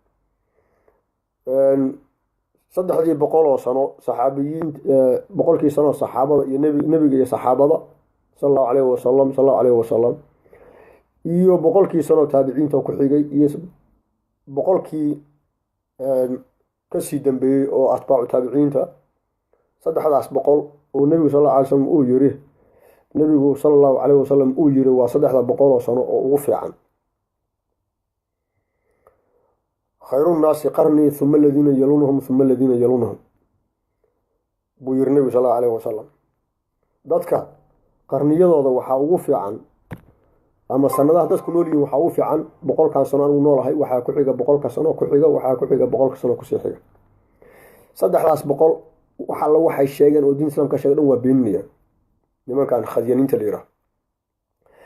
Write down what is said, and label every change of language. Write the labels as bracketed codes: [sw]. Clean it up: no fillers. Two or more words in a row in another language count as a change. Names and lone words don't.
[so] 300 sano saxaabiyiin, 100 sano saxaabada iyo nebiga iyo saxaabada [ar] صلى الله عليه وسلم [so] iyo 100 sano taabiciinta ku xigay iyo 100 kasii dambeeyey oo atbaacu taabiciinta. 300 oo nebigu [ar] صلى الله عليه وسلم [so] uu yiri, nebigu [ar] صلى الله عليه وسلم [so] uu yiri waa 300 sano oo ugu fiican. [ar] خير الناس قرني ثم الذين يلونهم ثم الذين يلونهم [so] buu yiri nebigu [ar] صلى الله عليه وسلم. [so] dadka qarniyadooda waxaa ugu fiican, ama sanadaha dadku nool yihiin waxaa ugu fiican 100 sano anigu noolahay, waxaa ku xiga 100 sano ku xiga, waxaa ku xiga 100 sano ku sii xiga. 300 waxa la waxay sheegeen oo diin islaamka sheegay dhan waa beeninayaan nimankan khadyaaniinta la yiraahdo.